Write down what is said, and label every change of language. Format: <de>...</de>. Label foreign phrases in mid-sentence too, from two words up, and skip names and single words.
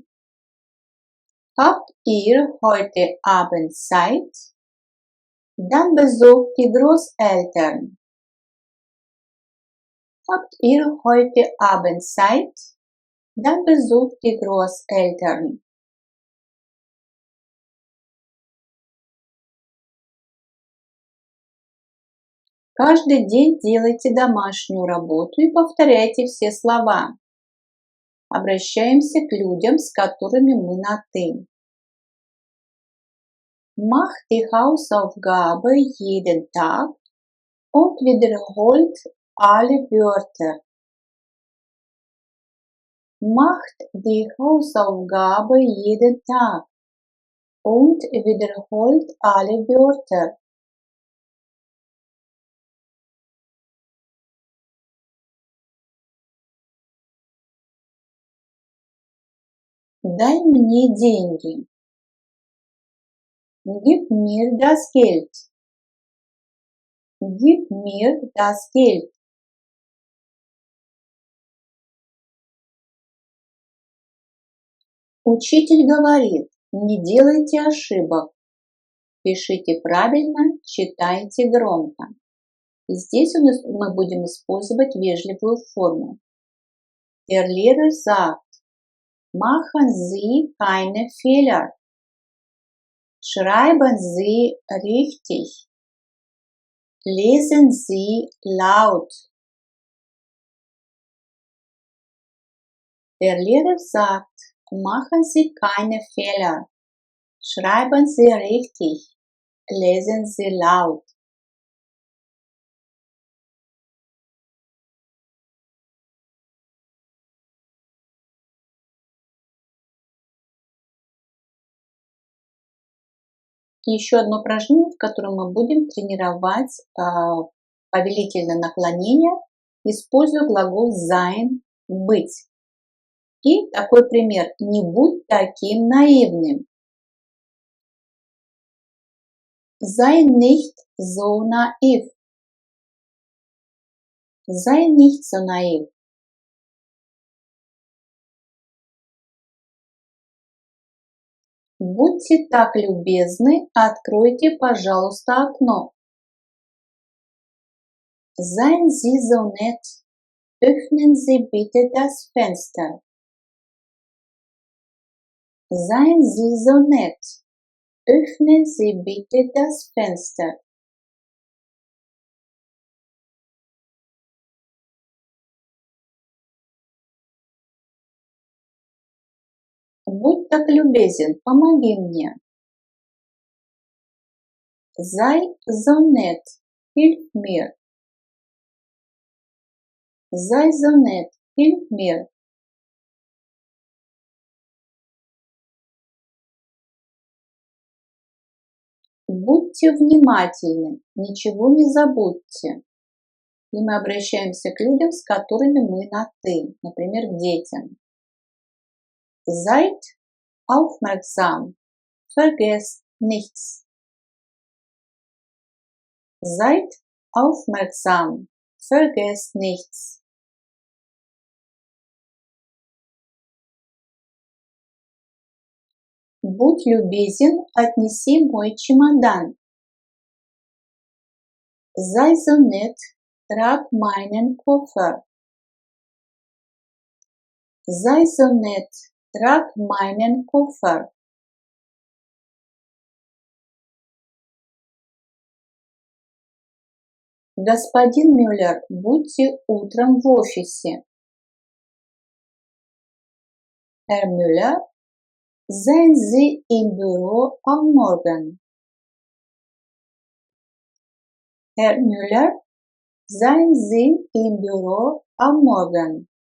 <de>Habt ihr heute Abend Zeit? Dann besucht die Großeltern. Habt ihr heute Abend Zeit? Dann besucht die Großeltern.</de> <ru>Каждый день делайте домашнюю работу и повторяйте все слова. Обращаемся к людям, с которыми мы на «ты».</ru> <de>Mach die Hausaufgabe jeden Tag und wiederholt alle Wörter. Macht die Hausaufgabe jeden Tag und wiederholt alle Wörter.</de> <ru>Дай мне деньги.</ru> <de>Gib mir das Geld. Gib mir das Geld.</de> <ru>Учитель говорит, не делайте ошибок. Пишите правильно, читайте громко. Здесь мы будем использовать вежливую форму.</ru> <de>Der Lehrer sagt, machen Sie keine Fehler. Schreiben Sie richtig. Lesen Sie laut. Der Lehrer sagt, machen Sie keine Fehler. Schreiben Sie richtig. Lesen Sie laut.</de> <ru>Еще одно упражнение, в котором мы будем тренировать повелительное наклонение, используя глагол sein, быть. И такой пример. Не будь таким наивным.</ru> <de>Sei nicht so naiv. Sei nicht so naiv.</de> <ru>Будьте так любезны, откройте, пожалуйста, окно.</ru> <de>Seien Sie so nett, öffnen Sie bitte das Fenster. Seien Sie so nett, öffnen Sie bitte das Fenster.</de> <ru>Будь так любезен, помоги мне.</ru> <de>Sei so nett, hilf mir. Sei so nett, hilf mir.</de> <ru>Будьте внимательны, ничего не забудьте. И мы обращаемся к людям, с которыми мы на «ты», например, к детям.</ru> <de>Seid aufmerksam, vergesst nichts. Seid aufmerksam, vergesst nichts.</de> <ru>Будь любезен, отнеси мой чемодан.</ru> <de>Sei so nett, trag meinen Koffer. Sei so nett, trag meinen Koffer.</de> <ru>Господин Мюллер, будьте утром в офисе.</ru> <de>Herr Müller, seien Sie im Büro am Morgen. Herr Müller, seien Sie im Büro am Morgen.</de>